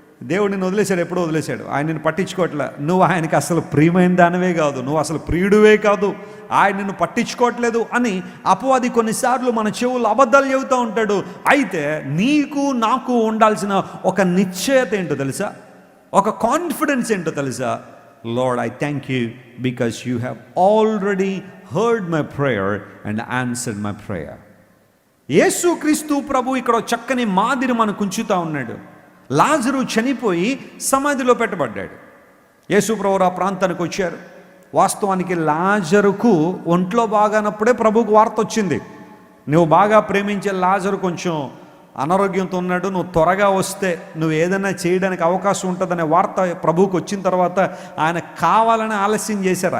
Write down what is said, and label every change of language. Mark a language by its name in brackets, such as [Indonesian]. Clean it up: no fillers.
[Telugu] దేవుడు నిన్ను వదిలేశాడు, ఎప్పుడో వదిలేశాడు, ఆయన నిన్ను పట్టించుకోవట్లే, నువ్వు ఆయనకి అసలు ప్రియమైన దానివే కాదు, నువ్వు అసలు ప్రియుడివే కాదు, ఆయన నిన్ను పట్టించుకోవట్లేదు అని అపవాది కొన్నిసార్లు మన చెవులు అబద్ధాలు చెబుతూ ఉంటాడు. అయితే నీకు నాకు ఉండాల్సిన ఒక నిశ్చయత ఏంటో తెలుసా, ఒక కాన్ఫిడెన్స్ ఏంటో తెలుసా? [English] Lord, I thank you because you have already heard my prayer and answered my prayer. [Telugu] యేసుక్రీస్తు ప్రభు ఇక్కడ చక్కని మాదిరి మనకు ఉంచుతా ఉన్నాడు. లాజరు చనిపోయి సమాధిలో పెట్టబడ్డాడు. యేసు ప్రభు ఆ ప్రాంతానికి వచ్చారు. వాస్తవానికి లాజరుకు ఒంట్లో బాగానప్పుడే ప్రభువుకు వార్త వచ్చింది, నువ్వు బాగా ప్రేమించే లాజరు కొంచెం అనారోగ్యంతో ఉన్నాడు, నువ్వు త్వరగా వస్తే నువ్వు ఏదైనా చేయడానికి అవకాశం ఉంటుందనే వార్త ప్రభువుకు వచ్చిన తర్వాత ఆయన కావాలని ఆలస్యం చేశారు.